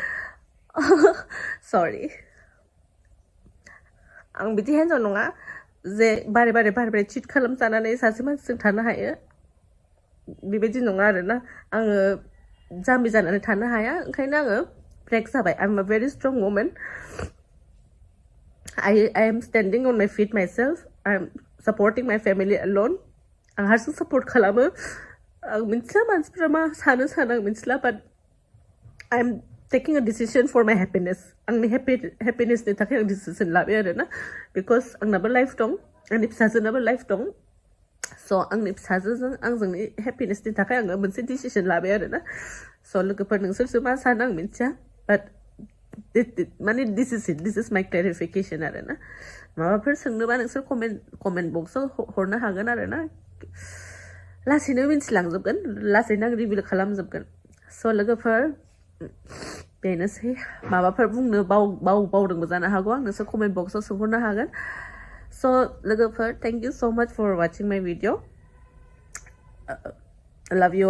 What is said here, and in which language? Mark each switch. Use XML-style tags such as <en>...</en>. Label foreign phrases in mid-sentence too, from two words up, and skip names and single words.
<brx>सरि आं बिदि हिन्जाव नङा जे बारे बारे चिट खालामजानानै सासे मानसिजों थानो हायो बेबायदि नङा आरोना आङो जाम्बि जानानै थानो हाया ओंखायनो आङो ब्रेक जाबाय</brx> <en>I am a very strong woman I am standing on my feet myself I am supporting my family alone</en> <brx>आं हारसिं सपोर्ट खालामो आं मिथिला मानसिफ्रा मा सानो आं मिथिला बाट</brx> <en>I am taking a decision for my happiness</en> <brx>आंनि happinessनि थाखाय आं डिसिजन लाबाय आरोना बिकज आंनाबो लाइफ दं आंनि फिसाजोनाबो लाइफ दं स' आंनि फिसाजोजों आंजोंनि हेपिनेसनि थाखाय आङो मोनसे डिसिसन लाबाय आरोना स' लोगोफोर नोंसोरसो मा सानो आं मिथिया बाट माने</brx> <en>this is my clarification</en> <brx>आरोना माबाफोर सोंनोबा नोंसोर</brx> <en>comment boxआव</en> <brx>हरनो हागोन आरोना लासैनो मिन्थिलांजोबगोन लासैनो आं रिभिल खालामजोबगोन स' लोगोफोर बेनोसै माबाफोर बुंनो बावदोंबो जानो हागौ आं नोंसोर</brx> <en>comment boxआव</en> <brx>सोंहरनो हागोन स' लोगोफोर</brx> <en>thank you so much for watching my video love you</en>